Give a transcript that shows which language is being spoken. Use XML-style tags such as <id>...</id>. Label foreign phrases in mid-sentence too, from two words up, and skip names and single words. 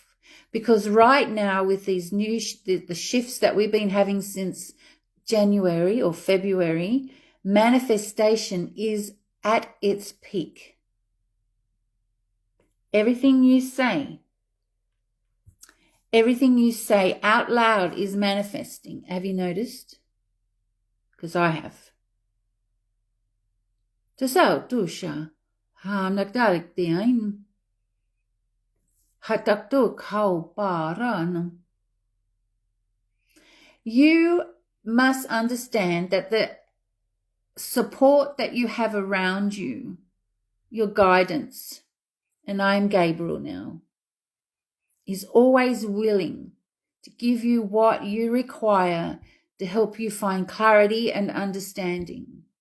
<en>Because right now with these the shifts that we've been having since January or February, manifestation is at its peak. Everything you say out loud is manifesting. Have you noticed? Because I have. Tusha, ha nagdalik diain. Hataktuk hau paran. You must understand that the support that you have around you, your guidance, and I'm Gabriel now, is always willing to give you what you require to help you find clarity and understanding.</en>